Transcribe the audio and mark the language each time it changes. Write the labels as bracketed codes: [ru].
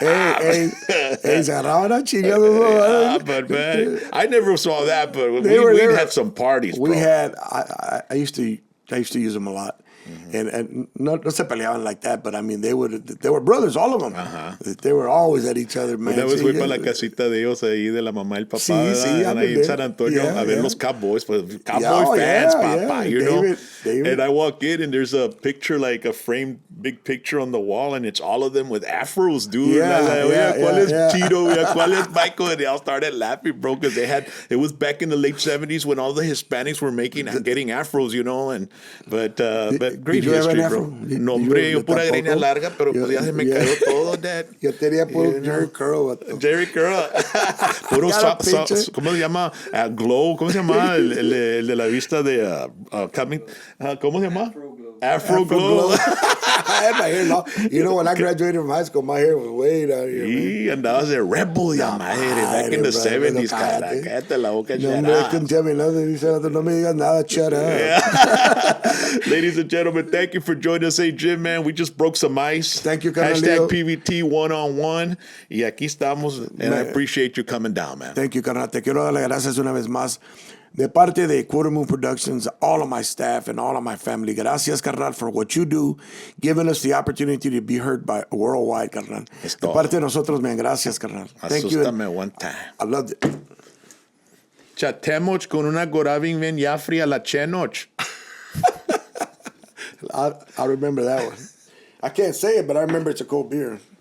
[es] Se agarraban a chingados. [en] But man, I never saw that. But we had some parties, bro. We had. I used to use them a lot. And [es] no se peleaban [en] like that, but I mean, they were brothers, all of them. They were always at each other, man. [es] Una vez fui para la casita de ellos ahí, de la mamá y el papá, ahí en San Antonio, a ver los Cowboys, pues Cowboy fans, papá, you know. [en] And I walk in and there's a picture, like a framed big picture on the wall, and it's all of them with afros, dude. [es] ¿Cuál es Chito? ¿Cuál es Michael? [en] And they all started laughing, bro, because it was back in the late 70s when all the Hispanics were getting afros, you know, but great history, bro. [es] No, hombre, yo pura greña larga, pero pues ya se me cayó todo, Dad. Yo tenía puro Jerry Curl. Jerry Curl. Puro ¿cómo se llama? Glow. ¿Cómo se llama? El de la vista de ¿cómo se llama? [en] Afro Glow. I had my hair long. You know, when I graduated from high school, my hair was way down here. [es] Sí, andabas de rebel, ya madre, [en] back in the 70s, [es] cara. Cállate la boca, [en] shut up. Couldn't tell me nothing. He said, [es] no me digas nada, [en] shut up. Yeah. Ladies and gentlemen, thank you for joining us. Hey, Jim, man, we just broke some ice. Thank you, Carnalito. #PVT one-on-one. [es] Y aquí estamos, [en] and I appreciate you coming down, man. Thank you, [es] carnal. Te quiero dar las gracias una vez más. De parte de Quarter Moon Productions, all of my staff and all of my family, gracias, carnal, for what you do, giving us the opportunity to be heard by worldwide, carnal. De parte de nosotros, man, gracias, carnal. [en] Thank you. Asústame one time. I loved it. Chatemoch con una gorabin ven ya fría la chenoch. I remember that one. I can't say it, but I remember it's a cold beer.